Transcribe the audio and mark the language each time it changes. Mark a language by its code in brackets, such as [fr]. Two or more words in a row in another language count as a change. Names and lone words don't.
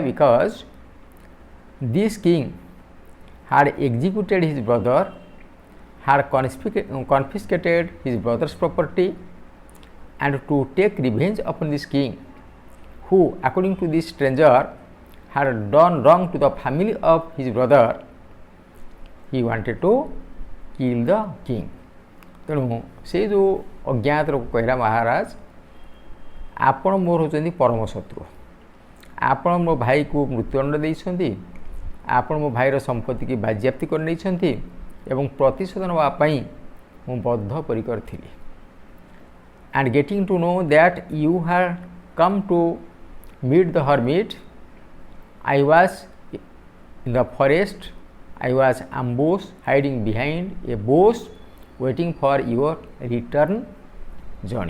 [en] Because this king had executed his brother, had confiscated his brother's property, and to take revenge upon this king, who, according to this stranger, had done wrong to the family of his brother, he wanted to kill the king. [or] ତେଣୁ ସେ ଯେଉଁ ଅଜ୍ଞାତ ଲୋକ କହିଲା, ମହାରାଜ ଆପଣ ମୋର ହେଉଛନ୍ତି ପରମ ଶତ୍ରୁ, ଆପଣ ମୋ ଭାଇକୁ ମୃତ୍ୟୁଦଣ୍ଡ ଦେଇଛନ୍ତି, ଆପଣ ମୋ ଭାଇର ସମ୍ପତ୍ତିକି ବାଜ୍ୟାପ୍ତି କରି ନେଇଛନ୍ତି ଏବଂ ପ୍ରତିଶୋଧ ନେବା ପାଇଁ ମୁଁ ବଦ୍ଧପରିକର ଥିଲି। [en] And getting to know that you had come to meet the hermit, I was in the forest, I was ambushed, hiding behind a bush, waiting for your return journey.